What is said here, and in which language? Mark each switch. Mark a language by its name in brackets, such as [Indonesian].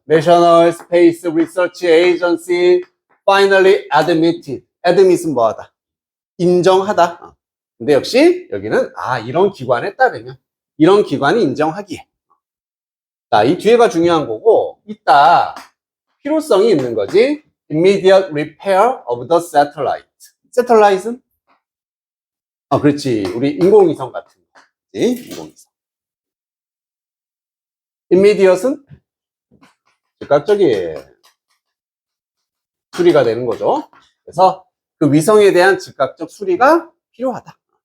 [English] National Space Research Agency finally admitted. [Korean] admit은 뭐하다? 인정하다. 근데 역시 여기는 이런 기관에 따르면 이런 기관이 인정하기에. 자, 이 뒤에가 중요한 거고 이따 필요성이 있는 거지. [English] Immediate repair of the satellite. [Korean] Satellite는? 그렇지. 우리 인공위성 같은 거지. 인공위성. Immediate은? 즉각적인 수리가 되는 거죠. 그래서 그 위성에 대한 즉각적 수리가 필요하다.